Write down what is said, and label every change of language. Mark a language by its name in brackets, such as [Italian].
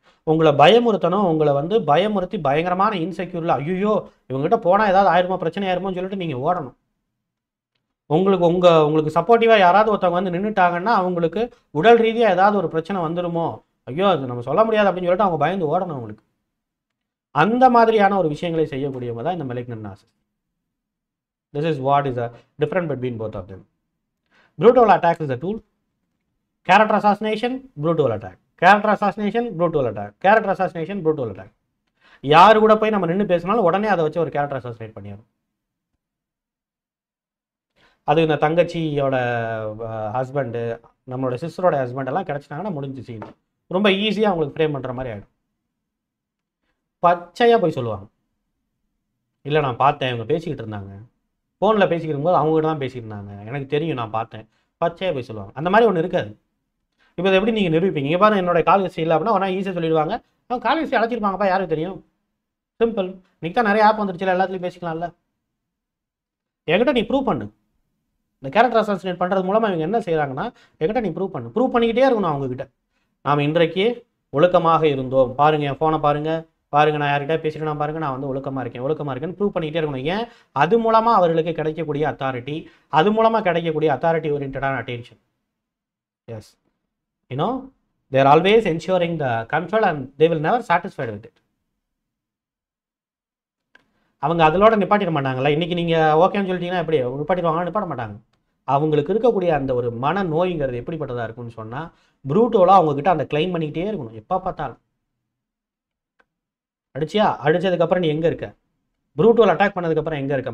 [Tamil] உங்களை பயமுறுத்தணும், உங்களை வந்து பயமுறுத்தி பயங்கரமான இன்செக்யூரில் ஐயோ இவங்ககிட்ட போனால் ஏதாவது ஆயிருமோ, பிரச்சனை ஆயிருமோன்னு சொல்லிட்டு நீங்கள் ஓடணும். உங்களுக்கு சப்போர்ட்டிவாக யாராவது ஒருத்தவங்க வந்து நின்றுட்டாங்கன்னா அவங்களுக்கு உடல் ரீதியாக ஏதாவது ஒரு பிரச்சனை வந்துடுமோ, ஐயோ அது நம்ம சொல்ல முடியாது அப்படின்னு சொல்லிட்டு அவங்க பயந்து ஓடணும். அவங்களுக்கு அந்த மாதிரியான ஒரு விஷயங்களை செய்யக்கூடியவங்க தான் இந்த malignant narcissist. [English] This is what is the difference between both of them. Brutal attack is a tool. Character assassination, brutal attack. Character assassination, brutal attack. Character assassination, brutal attack. [Tamil] யாரு கூட போய் நம்ம நின்று பேசினாலும் உடனே அதை வச்சு ஒரு கேரக்டர் அசாசினேட் பண்ணிடுறோம். அது இந்த தங்கச்சியோட ஹஸ்பண்டு, நம்மளோட சிஸ்டரோட ஹஸ்பண்ட் எல்லாம் கிடச்சிட்டாங்கன்னா முடிஞ்சு சீன். ரொம்ப ஈஸியாக அவங்களுக்கு ஃப்ரேம் பண்ணுற மாதிரி ஆகிடும். பச்சையாக போய் சொல்லுவாங்க, இல்லை நான் பார்த்தேன், இவங்க பேசிக்கிட்டு இருந்தாங்க, ஃபோனில் பேசிக்கிட்டு போது அவங்ககிட்ட தான் பேசிக்கிட்டு இருந்தாங்க, எனக்கு தெரியும், நான் பார்த்தேன், பச்சையாக போய் சொல்லுவாங்க. அந்த மாதிரி ஒன்று இருக்காது. இப்போ இதை எப்படி நீங்கள் நிரூபிப்பீங்க? இங்கே பாருங்க, என்னோட கால் ஹிஸ்ட்ரி இல்லை அப்படின்னா உடனே ஈஸியாக சொல்லிடுவாங்க, அவங்க கால் ஹிஸ்ட்ரி அழைச்சிருப்பாங்கப்பா, யாருக்கு தெரியும், சிம்பிள். இன்னைக்கு தான் நிறைய ஆப் வந்துருச்சுல, எல்லாத்துலையும் பேசிக்கலாம்ல. என்கிட்ட நீ ப்ரூவ் பண்ணு. இந்த கேரக்டர் அசாசினேட் பண்ணுறது மூலமாக இவங்க என்ன செய்கிறாங்கன்னா, என்கிட்ட நீ ப்ரூவ் பண்ணு. ப்ரூவ் பண்ணிக்கிட்டே இருக்கணும் அவங்ககிட்ட. நாம் இன்றைக்கு ஒழுக்கமாக இருந்தோம், பாருங்க என் ஃபோனை பாருங்க, பாருங்க நான் யார்கிட்ட பேசிட்டு நான் பாருங்க, நான் வந்து ஒழுக்கமாக இருக்கேன்னு ப்ரூவ் பண்ணிக்கிட்டே இருக்கணும். ஏன்? அது மூலமாக அவர்களுக்கு கிடைக்கக்கூடிய அத்தாரிட்டி, அது மூலமாக கிடைக்கக்கூடிய authority ஓரியன்டான attention. [English] Yes, you know they are always ensuring the control and they will never satisfied with it. [Tamil] அவங்க அதோட நிப்பாட்டிட மாட்டாங்கல்ல. இன்னைக்கு நீங்கள் ஓகேன்னு சொல்லிட்டீங்கன்னா எப்படி நிப்பாட்டிடுவாங்க? நிப்பாட்ட மாட்டாங்க. அவங்களுக்கு இருக்கக்கூடிய அந்த ஒரு மன நோய்ங்கிறது எப்படிப்பட்டதாக இருக்குன்னு சொன்னால், ப்ரூட்டோலாம் அவங்கக்கிட்ட அந்த கிளைம் பண்ணிக்கிட்டே இருக்கணும் எப்போ பார்த்தாலும். அடிச்சியா, அடித்ததுக்கப்புறம் நீ எங்கே இருக்க? ப்ரூட்டோல் அட்டாக் பண்ணதுக்கப்புறம் எங்கே இருக்க?